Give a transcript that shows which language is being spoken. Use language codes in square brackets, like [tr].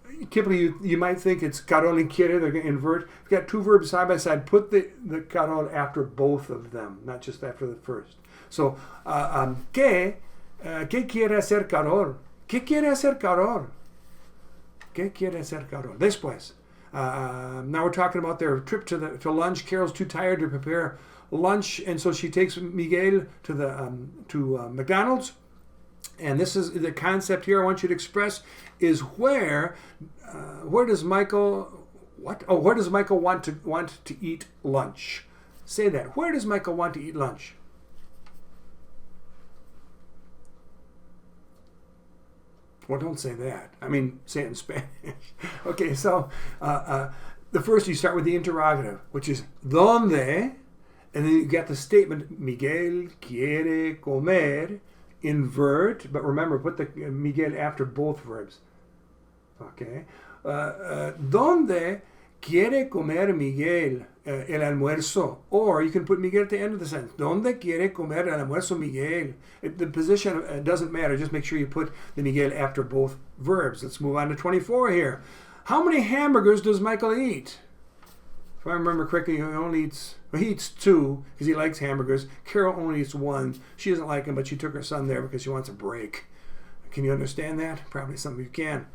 [en] Typically, you might think it's Carol and quiere. They're going to invert. You've got two verbs side by side. Put the Carol after both of them, not just after the first. [es] So, ¿qué quiere hacer Carol? ¿Qué quiere hacer Carol? ¿Qué quiere hacer Carol? Después. [en] Now we're talking about their trip to lunch. Carol's too tired to prepare lunch, and so she takes Miguel to McDonald's. And this is the concept here I want you to express is where does Michael where does Michael want to eat lunch? Say that. Where does Michael want to eat lunch? Well, don't say that. I mean, say it in Spanish. Okay, so the first you start with the interrogative, which is ¿dónde? And then you get the statement [es] Miguel quiere comer. [en] Invert, but remember, put the Miguel after both verbs. Okay. [es] ¿Dónde quiere comer Miguel el almuerzo? [en] Or you can put Miguel at the end of the sentence. [es] ¿Dónde quiere comer el almuerzo Miguel? [en] The position doesn't matter. Just make sure you put the Miguel after both verbs. Let's move on to 24 here. How many hamburgers does Michael eat? If I remember correctly, he eats 2 because he likes hamburgers. Carol only eats 1. She doesn't like him, but she took her son there because she wants a break. Can you understand that? Probably some of you can.